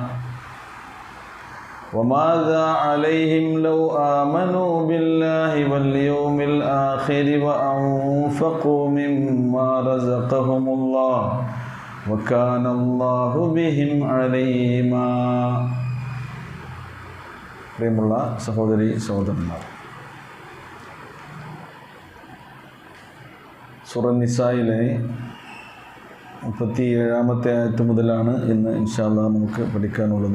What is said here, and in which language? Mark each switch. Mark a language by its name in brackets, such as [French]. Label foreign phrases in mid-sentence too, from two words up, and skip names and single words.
[Arabic] وماذا عليهم لو آمنوا بالله واليوم الآخر وأنفقوا مما رزقهم الله وكان الله بهم عليما. [Malayalam] പ്രിയമുള്ള സഹോദരി സഹോദരന്മാർ, സൂറ നിസായിലെ 37-ാമത്തെ ആയത്ത് മുതലാണ് ഇന്ന് [Arabic] إن شاء الله [Malayalam] നമുക്ക് പഠിക്കാനുള്ളത്.